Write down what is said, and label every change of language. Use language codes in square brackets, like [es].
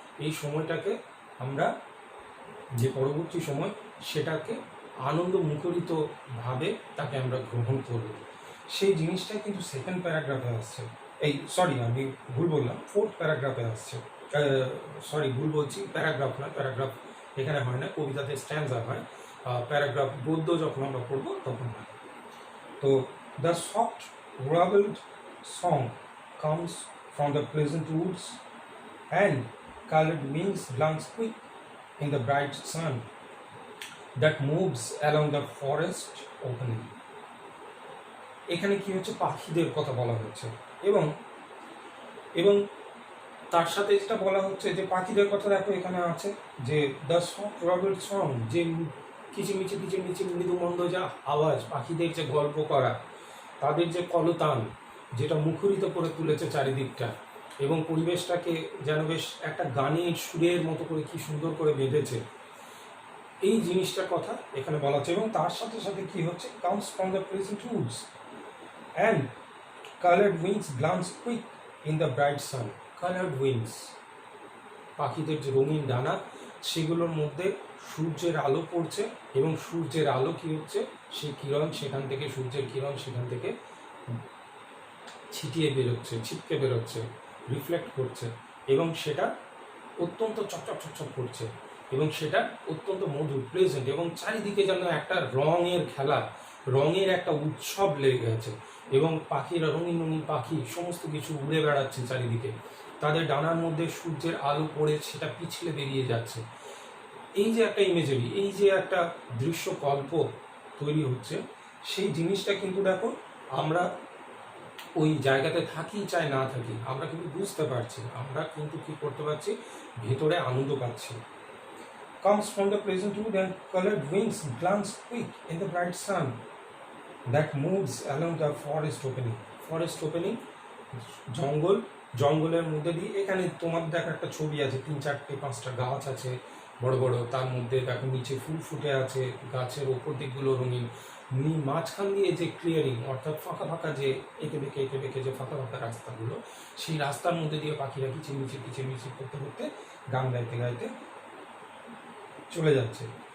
[bn] এই সময়টাকে আমরা, যে পরবর্তী সময়, সেটাকে আনন্দ মুখরিতভাবে তাকে আমরা গ্রহণ করব। সেই জিনিসটা কিন্তু সেকেন্ড প্যারাগ্রাফে আসছে। আমি ভুল বললাম, ফোর্থ প্যারাগ্রাফে আসছে। ভুল বলছি, প্যারাগ্রাফ না, প্যারাগ্রাফ এখানে হয় না, কবিতাতে স্ট্যান্ডা হয়। প্যারাগ্রাফ গদ্য যখন আমরা পড়বো তখন হয়। তো [en] The soft warbled song comes from the pleasant woods, and colored wings glance quick in the bright sun that moves along the forest opening. [bn] এখানে কি হচ্ছে, পাখিদের কথা বলা হচ্ছে এবং এবং তার সাথে যেটা বলা হচ্ছে যে পাখিদের কথা দেখো এখানে আছে, যে [en] the soft warbled song, [bn] যে কিচিমিচি কিচিমিচি মৃদুমন্দ যা আওয়াজ, পাখিদের যে গল্প করা, তাদের যে কলতান, যেটা মুখরিত করে তুলেছে চারিদিকটা এবং পরিবেশটাকে যেন বেশ একটা গানের সুরের মতো করে কি সুন্দর করে বেঁধেছে, এই জিনিসটার কথা এখানে বলা হচ্ছে। এবং তার সাথে সাথে কি হচ্ছে, [en] comes from the pleasant woods and colored wings glance quick in the bright sun. colored wings, [bn] পাখিদের যে রঙিন ডানা, সেগুলোর মধ্যে সূর্যের আলো পড়ছে এবং সূর্যের আলো কি হচ্ছে, সেই কিরণ সেখান থেকে, সূর্যের কিরণ সেখান থেকে ছিটিয়ে বেরোচ্ছে, ছিটকে বেরোচ্ছে, রিফ্লেক্ট করছে এবং সেটা অত্যন্ত চকচক চকচক করছে এবং সেটা অত্যন্ত মধুর, প্লেজেন্ট এবং চারিদিকে যেন একটা রঙের খেলা, রঙের একটা উৎসব লেগে গেছে এবং পাখিরা, রঙিন রঙিন পাখি সমস্ত কিছু উড়ে বেড়াচ্ছে চারিদিকে, তাদের ডানার মধ্যে সূর্যের আলো পড়ে সেটা পিছলে বেরিয়ে যাচ্ছে। এই যে একটা ইমেজারি, এই যে একটা দৃশ্যকল্প তৈরি হচ্ছে, সেই জিনিসটা কিন্তু দেখো আমরা ওই জায়গাতে থাকি চাই না থাকি, আমরা কিন্তু বুঝতে পারছি, আমরা কিন্তু কি করতে পারছি, ভেতরে আনন্দ পাচ্ছি। [en] comes from the pleasant wood and colored wings glance quick in the bright sun that moves along the forest opening. forest opening, [bn] জঙ্গল, জঙ্গলের মধ্যে দিয়ে, এখানে তোমার দেখা একটা ছবি আছে, 3-4-5টা গাছ আছে বড় বড়, তার মধ্যে দেখো নিচে ফুল ফুটে আছে, গাছের ওপর দিকগুলো রঙিন, মাঝখান দিয়ে যে ক্লিয়ারিং, অর্থাৎ ফাঁকা ফাঁকা যে এঁকে বেঁকে যে ফাঁকা ফাঁকা রাস্তাগুলো, সেই রাস্তার মধ্যে দিয়ে পাখিরা কিচিরমিচির করতে করতে গান গাইতে গাইতে চলে যাচ্ছে।